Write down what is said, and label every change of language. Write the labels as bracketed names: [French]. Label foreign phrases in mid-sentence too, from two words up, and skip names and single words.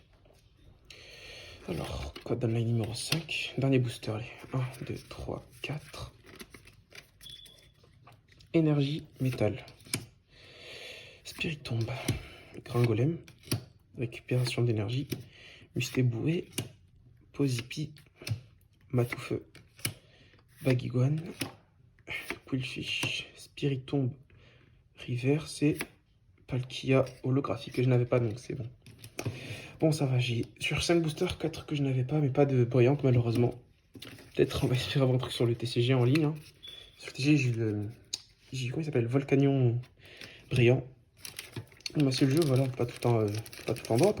[French] Alors, code online numéro 5, dernier booster, allez, 1, 2, 3, 4. Énergie, métal. Spiritombe, Gringolem, récupération d'énergie, Mustéboué, Posipi, Matoufeu, Baguiguane, Quillfish, Spiritombe, Reverse et Palkia holographique que je n'avais pas, donc c'est bon. Bon, ça va, j'ai sur 5 boosters, 4 que je n'avais pas, mais pas de brillante malheureusement. Peut-être on va espérer avoir un truc sur le TCG en ligne. Hein. Sur le TCG, j'ai eu le... Comment il s'appelle, Volcanion brillant. Bah, c'est le jeu, voilà, pas tout en drop.